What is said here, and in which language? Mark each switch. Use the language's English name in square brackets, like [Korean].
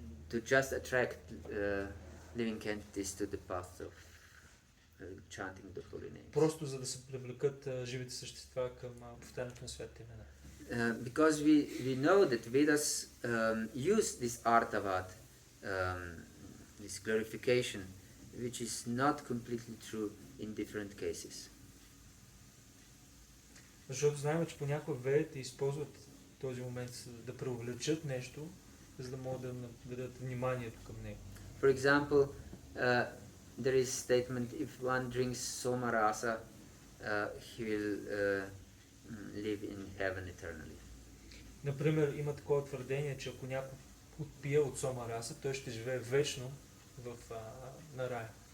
[English] To just attract living entities to the path of chanting the holy names. [Bulgarian] Просто за да се привлекат живите същества към повтарянето на светите имена. [English] Because we know that Vedas use this artavat, this glorification, which is not completely true in different cases. [Bulgarian] Защото знаем, че понякога ведите използват този момент да преувеличат нещо, за да могат да наведат вниманието към него. [English] For example, there is statement, if one drinks somarasa, he will live in heaven eternally. [Bulgarian] Например, има такова твърдение, че ако някой отпие от сома раса, той ще живее вечно на рая.